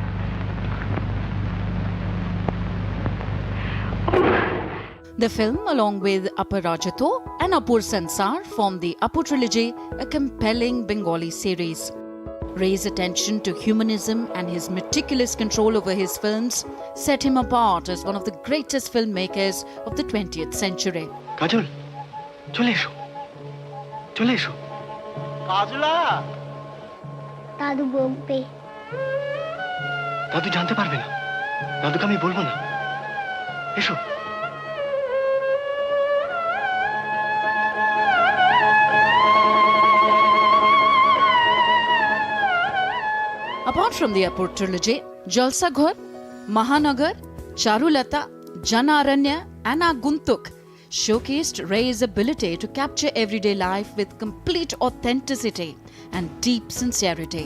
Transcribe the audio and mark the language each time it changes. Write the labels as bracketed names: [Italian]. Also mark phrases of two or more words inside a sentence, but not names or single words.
[English] The film, along with Aparajato and Apur Sansar, formed the Apur trilogy, a compelling Bengali series. Ray's attention to humanism and his meticulous control over his films set him apart as one of the greatest filmmakers of the 20th century. [Bangla] কাজল, চলে এসো। চলে এসো. Kajula! দাদু বলবে. দাদু জানতে পারবে না। দাদু কে আমি বলব না. Esho. [English] Apart from the Apur trilogy, Jalsa Ghar, Mahanagar, Charulata, Janaranya and Aguntuk showcased Ray's ability to capture everyday life with complete authenticity and deep sincerity.